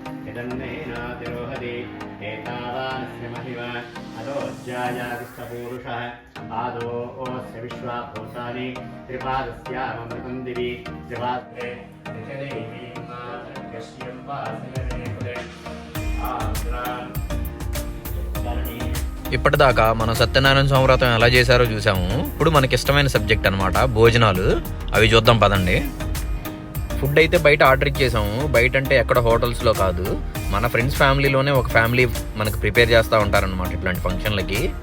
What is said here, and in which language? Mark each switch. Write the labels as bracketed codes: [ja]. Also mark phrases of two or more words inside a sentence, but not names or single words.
[sa] यदन्नेनातिरोहति एतावानस्य महिम अदोऽध्यायादिष्टपूरुषः आदोऽस्य विश्वाभूतानि त्रिपादस्यामृतं दिवि त्रिपात्रे यश्यं वासिनरे आद्रान् [te] ఇప్పటిదాకా మనం సత్యనారాయణ స్వామి వ్రతం ఎలా చేశారో చూసాము. ఇప్పుడు మనకి ఇష్టమైన సబ్జెక్ట్ అనమాట భోజనాలు. అవి చూద్దాం పదండి. ఫుడ్ అయితే బయట ఆర్డర్ ఇచ్చేసాము. బయట అంటే ఎక్కడ హోటల్స్లో కాదు, మన ఫ్రెండ్స్ ఫ్యామిలీలోనే ఒక ఫ్యామిలీ మనకు ప్రిపేర్ చేస్తూ ఉంటారనమాట ఇట్లాంటి ఫంక్షన్లకి.